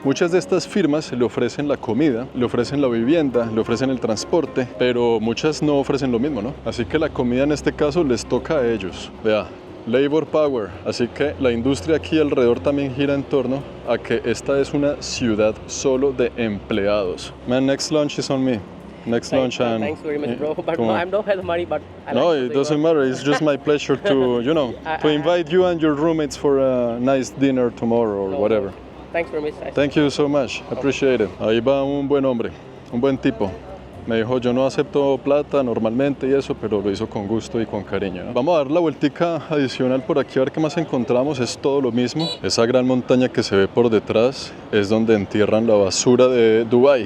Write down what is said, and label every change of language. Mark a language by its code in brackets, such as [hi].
[es] Muchas de estas firmas le ofrecen la comida, le ofrecen la vivienda, le ofrecen el transporte, pero muchas no ofrecen lo mismo, ¿no? Así que la comida en este caso les toca a ellos. Vea, Labor Power. Así que la industria aquí alrededor también gira en torno a que esta es una ciudad solo de empleados. [en] Man, next lunch is on me. Next lunch and Thanks very much, bro. But I don't have the money, but I no, like to it say doesn't matter. It's just my pleasure to, you know, to invite you and your roommates for a nice dinner tomorrow or whatever. Thanks very much. Thank you so much. Appreciate it. [es] Ahí va un buen hombre, un buen tipo. Me dijo, yo no acepto plata normalmente y eso, pero lo hizo con gusto y con cariño, ¿no? Vamos a dar la vueltica adicional por aquí a ver qué más encontramos. Es todo lo mismo. Esa gran montaña que se ve por detrás es donde entierran la basura de Dubái.